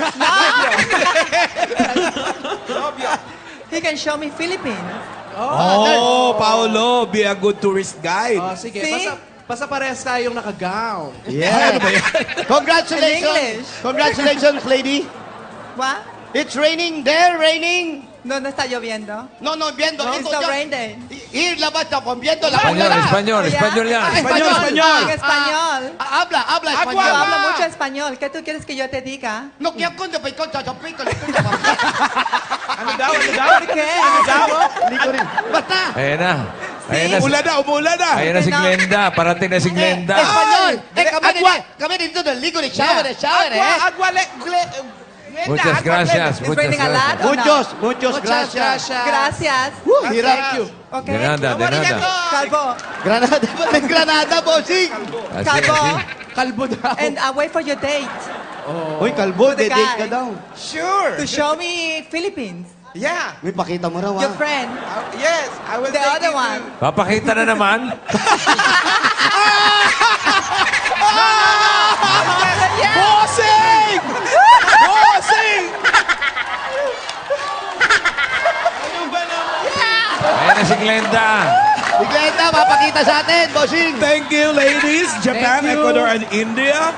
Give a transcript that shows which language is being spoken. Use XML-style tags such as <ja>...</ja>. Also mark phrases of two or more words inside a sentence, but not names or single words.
<en>He can show me Philippines. Oh, Paolo, be a good tourist guide.</en> <tl>Oh, sige.</tl> <en>See?</en> <tl>Basta parehas tayong naka-gown.</tl> <en>Yeah. In Congratulations. English. Congratulations, lady. What? It's raining there, raining.</en> <es>No está lloviendo. No, viendo.</es> <en>It's the rain day. Here,</en> <tl>labas na,</tl> <es>viendo la</es> <tl>Espanyol yan.</tl> <es>Español. En español. Habla Yo español. hablo mucho español. ¿Qué tú quieres que yo te diga? No, que</es> <tl>ako na pa ikaw, sasabihin ko. Ano daw?</tl> <es>¿Por qué?</es> <tl>Hindi ko rin. Basta. Ayan na. Umulan na. Ayan na si Glenda. Parating na si Glenda.</tl> <es>Español.</es> <tl>Kami dito na ligo ni shower.</tl> <es>Muchas gracias.</es> <en>It's raining a lot. or no?</en> <es>Muchos gracias. Gracias.</es> <tl>Hirap.</tl> <en>Thank you. Okay.</en> <es>De nada. Calvo. Granada,</es> <tl>ba't may granada, bossing?</tl> <es>Así, Calvo. así.</es> <tl>Kalbo daw.</tl> <en>And wait for your date.</en> <tl>Uy, kalbo,</tl> <en>To the date guy.</en> <tl>ka daw.</tl> <en>Sure. To show me Philippines. Yeah.</en> <tl>Uy, pakita mo raw,</tl> <en>Your ah. friend. Yes, I will The take other you one.</en> <tl>Papakita na naman. Bossing! Bossing! Ayan na si Glenda. Si Glenda, papakita sa atin, bossing.</tl> <en>Thank you, ladies. Japan, Thank you. Ecuador, and India.</en>